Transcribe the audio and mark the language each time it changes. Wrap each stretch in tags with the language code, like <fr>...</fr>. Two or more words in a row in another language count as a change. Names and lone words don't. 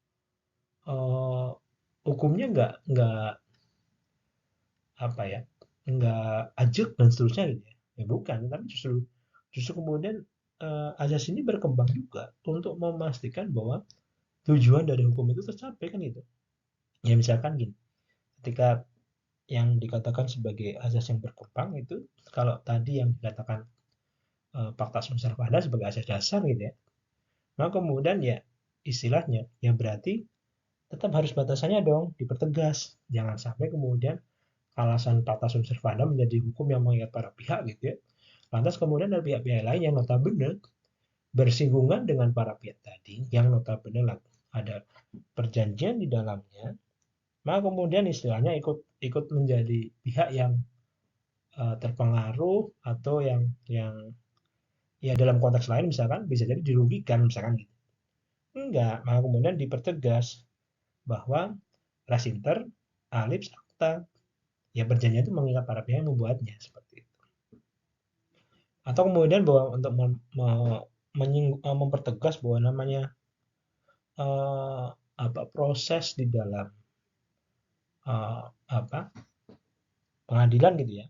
<id>hukumnya nggak apa ya nggak ajak dan seterusnya gitu ya bukan, tapi justru justru kemudian azas ini berkembang juga untuk memastikan bahwa tujuan dari hukum itu tercapai kan gitu ya. Misalkan gini, ketika yang dikatakan sebagai azas yang berkembang itu, kalau tadi yang dikatakan</id> <la>fakta sum servanda</la> <id>sebagai asas dasar gitu ya, maka kemudian ya istilahnya ya berarti tetap harus batasannya dong dipertegas, jangan sampai kemudian alasan</id> <la>fakta sum servanda</la> <id>menjadi hukum yang mengikat para pihak gitu ya, lantas kemudian ada pihak-pihak lain yang notabene bersinggungan dengan para pihak tadi yang notabene ada perjanjian di dalamnya, maka kemudian istilahnya ikut ikut menjadi pihak yang terpengaruh atau yang ya dalam konteks lain misalkan bisa jadi dirugikan misalkan gitu. Enggak, maka kemudian dipertegas bahwa</id> <la>res inter alips acta,</la> <id>ya perjanjian itu mengikat para pihak yang membuatnya seperti itu. Atau kemudian bahwa untuk mempertegas bahwa namanya proses di dalam apa pengadilan gitu ya.</id>